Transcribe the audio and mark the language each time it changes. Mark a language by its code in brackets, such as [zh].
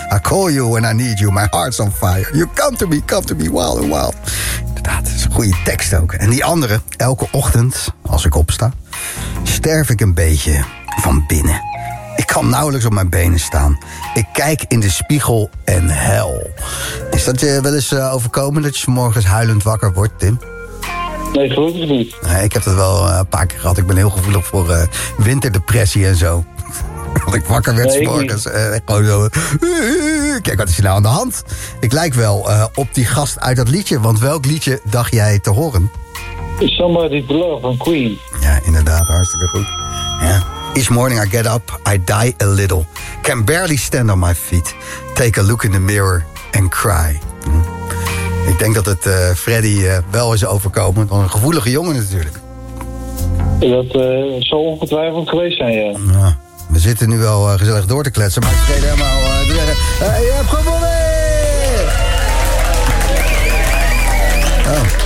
[en] I call you when I need you, my heart's on fire. You come to me, wild and wild. [nl] Inderdaad, dat is een goede tekst ook. En die andere, elke ochtend, als ik opsta... sterf ik een beetje van binnen. Ik kan nauwelijks op mijn benen staan. Ik kijk in de spiegel en hel. Is dat je wel eens overkomen dat je 's morgens huilend wakker wordt, Tim? Nee, ik geloof het niet. Nee, ik heb dat wel een paar keer gehad. Ik ben heel gevoelig voor winterdepressie en zo. Want ik wakker werd 's morgens. Gewoon zo. Kijk, wat is hier nou aan de hand? Ik lijk wel op die gast uit dat liedje. Want welk liedje dacht jij te horen? Somebody Blow van Queen. Ja, inderdaad, hartstikke goed. Ja. [en] Each morning I get up, I die a little. Can barely stand on my feet. Take a look in the mirror and cry. Hm. [nl] Ik denk dat het Freddy wel is overkomen. Want een gevoelige jongen natuurlijk. Dat zou ongetwijfeld geweest zijn, ja. We zitten nu wel gezellig door te kletsen, maar ik vergeet helemaal te zeggen... je hebt gewonnen!